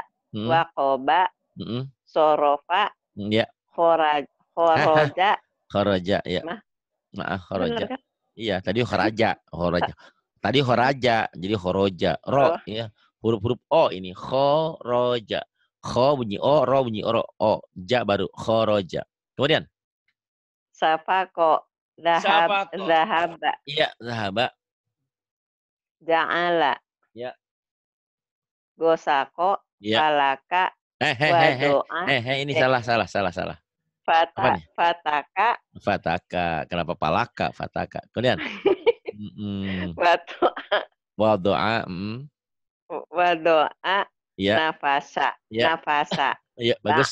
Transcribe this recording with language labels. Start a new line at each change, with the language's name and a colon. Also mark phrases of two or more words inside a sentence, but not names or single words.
Arabic: Wakoba. Sorofa.
Indonesian: Ya.
Arabic: Khoroja. Khoroja, ya. Khoroja. Iya,
Indonesian: tadi kharaja. Tadi khoraja, jadi khoroja. Ro, ya. Huruf-huruf O ini. Khoroja. Kho bunyi O, ro bunyi O. Ja baru khoroja. Kemudian.
Arabic: Safako. Zahaba.
Indonesian: Iya, zahaba.
Arabic: Ja'ala.
Indonesian: Ya.
Arabic: Gosako.
Indonesian: Ya.
Arabic: Falaka. Wadoa.
Indonesian: Ini salah. Fataka. Kenapa palaka? Fataka. Kemudian.
Arabic: Wadoa. Wadoa.
Indonesian: Ya.
Arabic: Nafasa.
Indonesian: Iya, bagus.